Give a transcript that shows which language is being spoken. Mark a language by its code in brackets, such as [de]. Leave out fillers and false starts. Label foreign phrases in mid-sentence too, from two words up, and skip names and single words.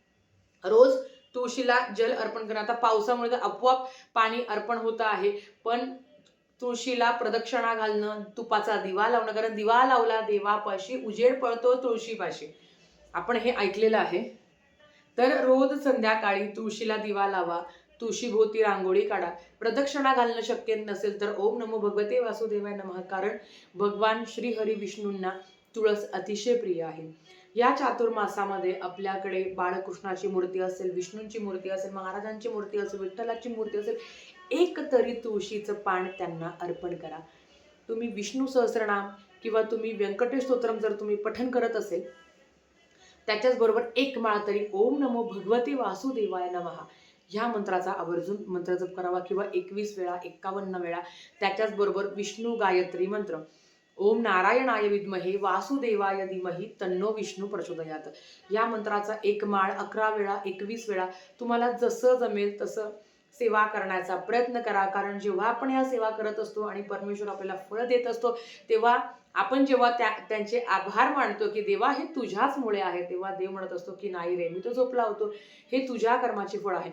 [mr] रोज तुळशीला जल अर्पण करणं. आता पावसामुळे तर आपोआप पाणी अर्पण होतं आहे, पण तुळशीला प्रदक्षिणा घालणं, तुपाचा दिवा लावणं, कारण दिवा लावला देवापाशी उजेड पळतो तुळशीपाशी, आपण हे ऐकलेलं आहे. तर रोज संध्याकाळी तुळशीला दिवा लावा, तुळशीभोवती रांगोळी काढा. प्रदक्षिणा घालणं शक्य नसेल तर [sa] ओम नमो भगवते वासुदेवाय नमः, [mr] कारण भगवान श्री हरी विष्णूंना तुळस अतिशय प्रिय आहे. या चातुर्मासामध्ये आपल्याकडे बाळकृष्णाची मूर्ती असेल, विष्णूंची मूर्ती असेल, महाराजांची मूर्ती असेल, विठ्ठलाची मूर्ती असेल, एक तरी तुळशीचं पान त्यांना अर्पण करा. तुम्ही विष्णू सहस्रनाम किंवा तुम्ही व्यंकटेश स्तोत्रम जर तुम्ही पठण करत असेल, त्याच्याच बरोबर एक माळ तरी [sa] ओम नमो भगवते वासुदेवाय नमः [mr] ह्या मंत्राचा आवर्जून मंत्र जप करावा, किंवा 21 वेळा, 51 वेळा. त्याच्याच बरोबर विष्णू गायत्री मंत्र, [sa] ओम नारायणाय विद्महे वासुदेवाय धीमहि तन्नो विष्णू प्रचोदयात, [mr] या मंत्राचा एक माळ 11 वेळा, 21 वेळा तुम्हाला जसं जमेल तसं सेवा करण्याचा प्रयत्न करा. कारण जेव्हा आपण ह्या सेवा करत असतो आणि परमेश्वर आपल्याला फळ देत असतो, तेव्हा आपण जेव्हा त्यांचे आभार मानतो की देवा हे तुझ्याचमुळे आहे, तेव्हा देव म्हणत असतो की नाही रे, मी तो झोपला होतो, हे तुझ्या कर्माचे फळ आहे.